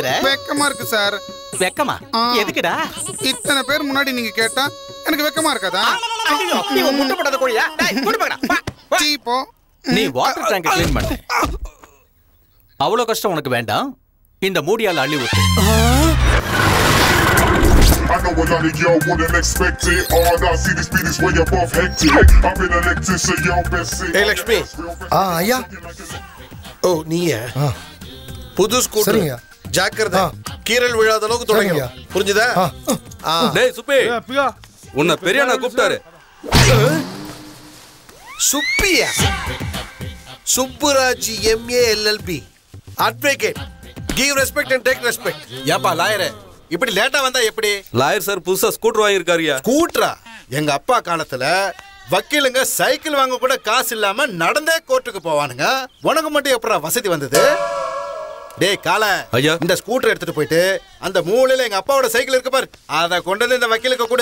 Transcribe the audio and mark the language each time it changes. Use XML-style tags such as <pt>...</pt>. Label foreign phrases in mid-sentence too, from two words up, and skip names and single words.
<ta>வெக்கமா இருக்கு சார். வெக்கமா? எதுக்குடா? இத்தனை பேர் முன்னாடி நீங்க கேட்டா எனக்கு வெக்கமா இருக்காதா? நீ முட்டை போடாத கோழியா? நீ</ta> <en>water tank clean</en> <ta>பண்ணு. அவ்வளவு கஷ்டம் உனக்கு வேண்டாம். இந்த மூடியால அள்ளி ஊத்து.</ta> <en>I know a lot of y'all wouldn't expect it. All I see this beat is way above hectic. I've been elected, so y'all best see. Hey Lakshmi.</en> <ta>ஐயா. ஓ நீயா? புது ஸ்கூட்டர். ஜாக்கிரதை. கீரல் விழாத அளவுக்கு தொடங்க. புரிஞ்சுதா? டேய் சுப்பி. உன்னை பெரியண்ணா கூப்பிட்டாரு. சுப்பியா? சுப்புராஜ்</ta> <en>MA LLB advocate. Give respect and take respect.</en> <ta>ஏப்பா லாயரே, இப்படி லேட்டா வந்தா எப்படி?</ta> <en>lawyer sir</en> <ta>புதுசா ஸ்கூட்டர் வாங்கியிருக்காருயா. ஸ்கூட்டரா? எங்க அப்பா காலத்துல வக்கீலுங்க சைக்கிள் வாங்க கூட காசு இல்லாம நடந்தே கோர்ட்டுக்கு போவானுங்க. உனக்கு மட்டும் எப்படா வசதி வந்தது? டேய் கால, இந்த ஸ்கூட்டர் எடுத்துட்டு போயிட்டு அந்த மூலையில எங்க அப்பாவோட சைக்கிள் இருக்கு பாரு, அத கொண்டு வந்து இந்த வக்கீலுக்கு கொடு.</ta>